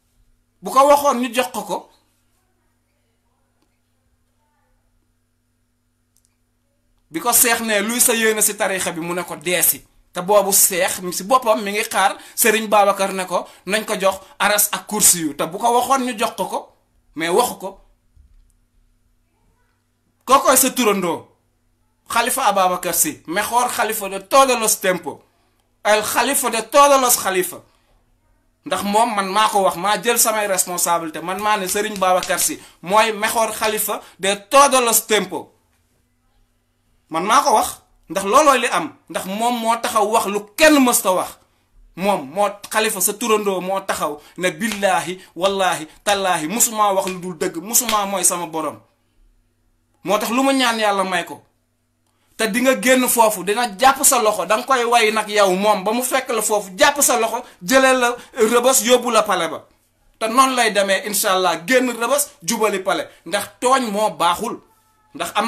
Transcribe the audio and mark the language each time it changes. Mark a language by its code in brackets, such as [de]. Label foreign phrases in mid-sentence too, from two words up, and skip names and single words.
[wo] bi ko seex ne luy sa yéene si tarixa bi mu ne ko deesi te boobu seex si boppam mi ngi xaar Serigne Babacar ne ko nañ ko jox aras ak kursi yu te bu ko waxoon ñu jox ko mais waxu ko kookoy sa turandoo Khalifa Ababacar Sy [es] mejor xalifa de todos los tiempos el xalifa de todos los xalifa [wo] ndax moom man maa ko wax maa jël samay responsabilité man maa ne Serigne Babacar Sy mooy [es] mejor xalifa de todos los tiempos [wo] man maa ko wax ndax loolooy li am ndax moom moo taxaw wax lu kenn mësta wax moom moo xalifa sa turandoo moo taxaw ne [ar] billaahi wallaahi tallaahi [wo] musumaa wax lu dul dëgg musumaa mooy sama borom moo tax lu ma ñaan yàlla may ko te di nga génn foofu dina jàpp sa loxo da nga koy way nag yow moom ba mu fekk la foofu jàpp sa loxo jëlee la rëbës yóbbu la pale ba te noonu lay demee [ar] إن شاء الله [wo] génn rëbës jubali pale ndax tooñ moo baaxul ndax am